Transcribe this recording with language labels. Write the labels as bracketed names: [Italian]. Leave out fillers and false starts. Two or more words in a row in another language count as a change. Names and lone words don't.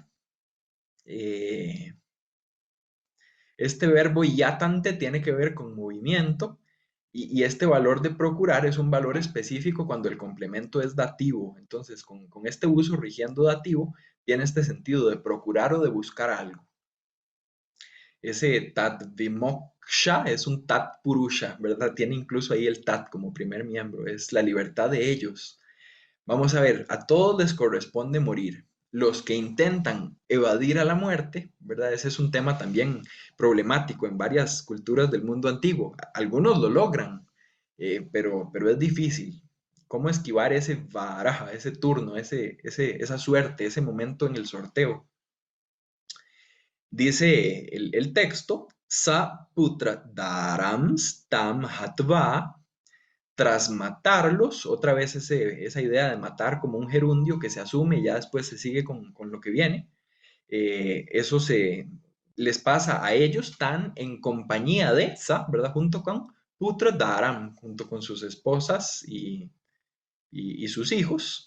[Spanish] eh, Este verbo yatante tiene que ver con movimiento y este valor de procurar es un valor específico cuando el complemento es dativo. Entonces, con este uso rigiendo dativo, tiene este sentido de procurar o de buscar algo. Ese [Sanskrit] तत् विमोक्ष [Spanish] es un [Sanskrit] तत् पुरुष, [Spanish] ¿verdad? Tiene incluso ahí el tat como primer miembro, es la libertad de ellos. Vamos a ver, a todos les corresponde morir. Los que intentan evadir a la muerte, ¿verdad? Ese es un tema también problemático en varias culturas del mundo antiguo. Algunos lo logran, pero es difícil. ¿Cómo esquivar ese baraja, ese turno, esa suerte, ese momento en el sorteo? Dice el texto, [Sanskrit] स पुत्र दारांस् तम् हत्वा, [Spanish] tras matarlos, otra vez esa idea de matar como un gerundio que se asume y ya después se sigue con lo que viene, eso les pasa a ellos tan en compañía de Sa, ¿verdad? Junto con [Sanskrit] पुत्र धारम्, [Spanish] junto con sus esposas y sus hijos.